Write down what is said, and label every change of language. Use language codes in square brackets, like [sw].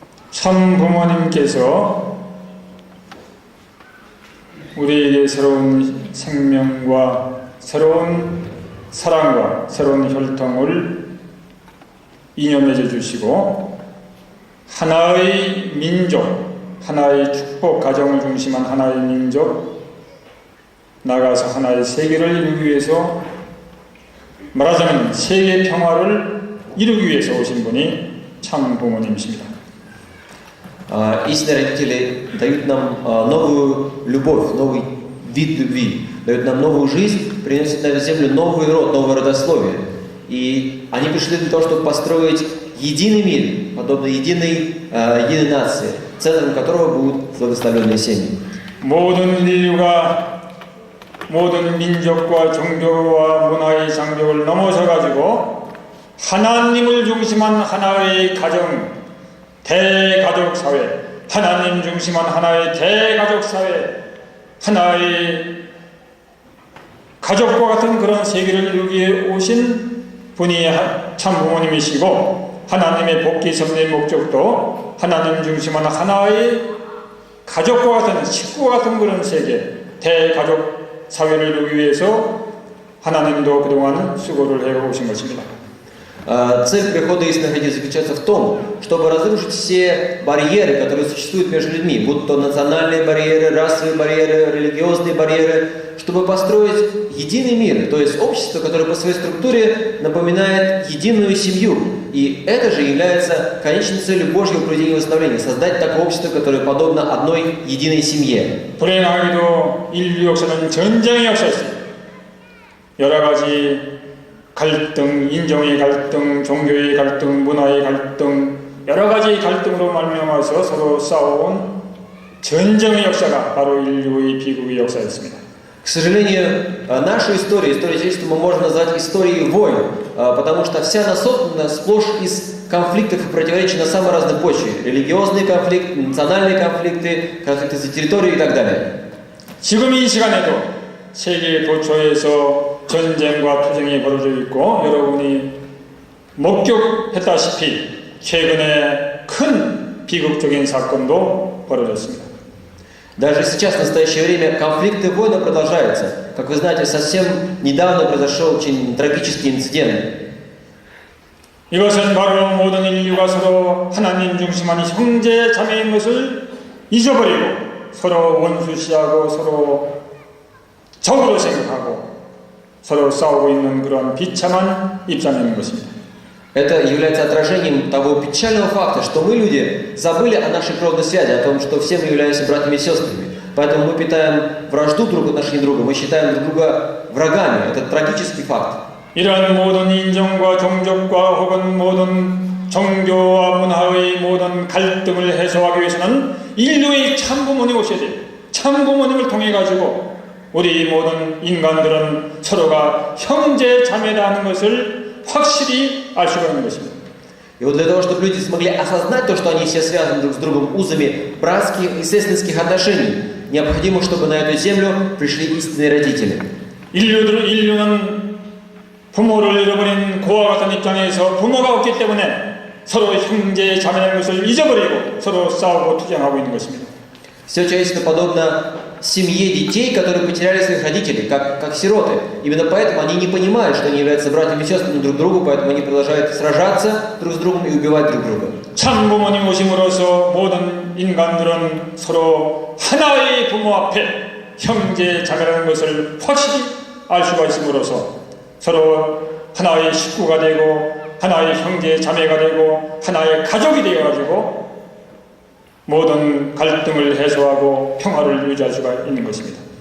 [ko] 참 부모님께서 우리에게 새로운 생명과 새로운 사랑과 새로운 혈통을 이념해 주시고 하나의 민족, 하나의 축복 가정을 중심한 하나의 민족 나가서 하나의 세계를 이루기 위해서 말하자면 세계 평화를 이루기 위해서 오신 분이 참 부모님이십니다. [ru] Истинные родители дают нам новую любовь, новый вид любви, дают нам новую жизнь, приносят на эту землю новый род, новое родословие. И они пришли для того, чтобы построить единый мир, подобно единой нации, центром которого будут благословенные семьи. [ko] 모든 인류가 모든 민족과 종교와 문화의 장벽을 넘어서가지고 하나님을 중심한 하나의 가정, 대가족 사회, 하나님 중심한 하나의 대가족 사회, 하나의 가족과 같은 그런 세계를 이루기 위해 오신 분이 참 부모님이시고 하나님의 복귀 섭리의 목적도 하나님 중심한 하나의 가족과 같은 식구와 같은 그런 세계, 대가족 사회를 이루기 위해서 하나님도 그동안 수고를 해오신 것입니다. [ru] Цель прихода истинных родителей заключается в том, чтобы разрушить все барьеры, которые существуют между людьми, будь то национальные барьеры, расовые барьеры, религиозные барьеры, чтобы построить единый мир, то есть общество, которое по своей структуре напоминает единую семью. И это же является конечной целью Божьего проведения и восстановления, создать такое общество, которое подобно одной единой семье. [ko] 불행하게도 인류 역사는 전쟁의 역사였습니다. 여러 가지 갈등, 인종의 갈등, 종교의 갈등, 문화의 갈등, 여러 가지 갈등으로 말미암아서 서로 싸워온 전쟁의 역사가 바로 인류의 비극의 역사였습니다. [ru] К сожалению, нашу историю, историю человечества мы можем назвать историей войн, потому что вся она создана сплошь из конфликтов и противоречий на самой разной почве. Религиозные конфликты, национальные конфликты, конфликты за территорию и так далее. [ko] 지금 이 시간에도 세계 도처에서 전쟁과 투쟁이 벌어져 있고 여러분이 목격했다시피 최근에 큰 비극적인 사건도 벌어졌습니다. [ru] Даже сейчас, в настоящее время, конфликты и войны продолжаются. Как вы знаете, совсем недавно произошел очень трагический инцидент. [ko] 이것은 바로 모든 인류가 서로 하나님 중심한 형제 자매인 것을 잊어버리고 서로 원수시하고 서로 적으로 생각하고 서로 싸우고 있는 그런 비참한 입장인 것입니다. [ru] Это является отражением того печального факта, что мы, люди, забыли о нашей кровной связи, о том, что все мы являемся братьями и сестрами. Поэтому мы питаем вражду друг к отношению друга, мы считаем друг друга врагами. Это трагический факт. [ko] 이러한 모든 인종과 종족과 혹은 모든 종교와 문화의 모든 갈등을 해소하기 위해서는 인류의 참부모님 오셔야 돼요. 참부모님을 통해 가지고 우리 모든 인간들은 서로가 형제 자매라는 것을 확실히 알 수가 있는 것입니다. [ru] И вот для того, чтобы люди смогли осознать то, что они все связаны друг с другом узами братских и сестринских отношений, необходимо, чтобы на эту землю пришли истинные родители. [ko] 인류는 부모를 잃어버린 고와 같은 입장에서 부모가 없기 때문에 서로 형제 자매라는 것을 잊어버리고 서로 싸우고 투쟁하고 있는 것입니다. [ru] Все человечество подобно семье детей, которые потеряли своих родителей, как сироты. Именно поэтому они не понимают, что они являются братьями и сестрами друг другу, поэтому они продолжают сражаться друг с другом и убивать друг друга. [ko] 참 부모님 오심으로써 모든 인간들은 서로 하나의 부모 앞에 형제 자매라는 것을 확실히 알 수가 있음으로써 서로 하나의 식구가 되고 하나의 형제 자매가 되고 하나의 가족이 되어가지고 모든 갈등을 해소하고 평화를 유지할 수가 있는 것입니다.